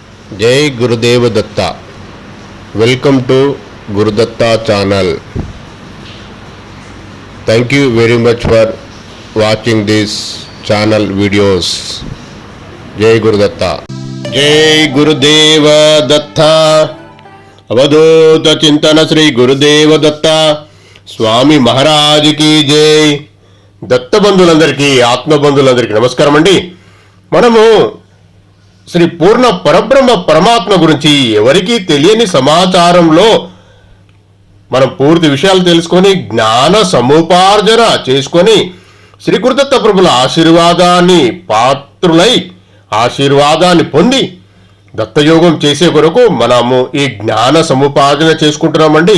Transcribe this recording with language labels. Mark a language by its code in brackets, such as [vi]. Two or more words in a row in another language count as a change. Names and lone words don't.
[en] Jai Gurudev Datta. Welcome to Gurudatta channel. Thank you very much for watching this channel videos. Jai Gurudatta. Jai Gurudev Datta. Avadhuta Chintana Sri Gurudev Datta. [te] స్వామి మహారాజుకి జై. దత్త బంధువులందరికీ ఆత్మ బంధువులందరికీ నమస్కారం అండి. మనము శ్రీ పూర్ణ పరబ్రహ్మ పరమాత్మ గురించి ఎవరికీ తెలియని సమాచారంలో మనం పూర్తి విషయాలు తెలుసుకొని జ్ఞాన సముపార్జన చేసుకొని శ్రీ గురుదత్త ప్రభుల ఆశీర్వాదాన్ని పాత్రులై ఆశీర్వాదాన్ని పొంది దత్తయోగం చేసే కొరకు మనము ఈ జ్ఞాన సముపార్జన చేసుకుంటున్నామండి.